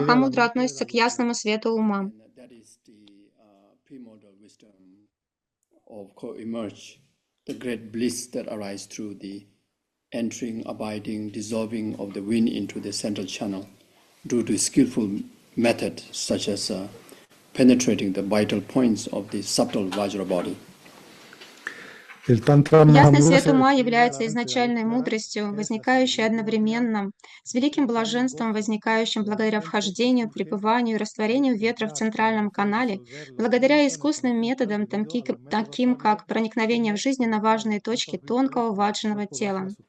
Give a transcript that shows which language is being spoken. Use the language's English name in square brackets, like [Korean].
[Russian] Махамудра относится к ясному свету ума. [English] That is the primordial wisdom of co-emerge, the great bliss that arises through the entering, abiding, dissolving of the wind into the central channel due to skillful method such as penetrating the vital points of the subtle Vajra body. [Russian] Ясный свет ума является изначальной мудростью, возникающей одновременно с великим блаженством, возникающим благодаря вхождению, пребыванию и растворению ветра в центральном канале, благодаря искусным методам, таким как проникновение в жизненно важные точки тонкого ваджаного тела.